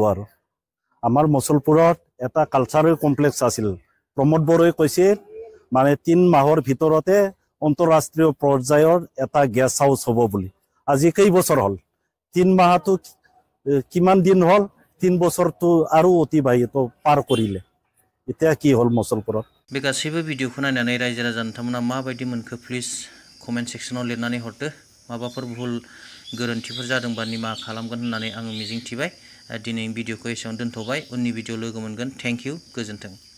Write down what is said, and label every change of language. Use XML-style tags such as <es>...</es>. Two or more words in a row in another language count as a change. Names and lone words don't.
<as>আৰু আমাৰ মছলপুৰত এটা কালচাৰেল কমপ্লেক্স আছিল, প্ৰমোদ বড়োৱে কৈছিল মানে 3 মাহৰ ভিতৰতে আন্তঃৰাষ্ট্ৰীয় পৰ্যায়ৰ এটা গেষ্ট হাউচ হ'ব বুলি। আজি কেইবছৰ হ'ল, 3 মাহতো কিমান দিন হ'ল, 3 বছৰটো আৰু অতিবাহিত পাৰ কৰিলে। এতিয়া কি হ'ল মছলপুৰত।</as> <brx>बे गासैबो भिडिअखौ नायनानै रायजो राजा नोंथांमोना माबायदि मोनखो प्लिज कमेन्ट सेक्सनाव लिरनानै हरदो। माबाफोर भुल गोरोन्थिफोर जादोंबा निमाहा खालामगोन होननानै आङो मिजिंथिबाय। दिनै भिडिअखौ एसेयावनो दोनथ'बाय, उननि भिडिअ लोगो मोनगोन।</brx> <en>thank you,</en> <brx>गोजोन्थों।</brx>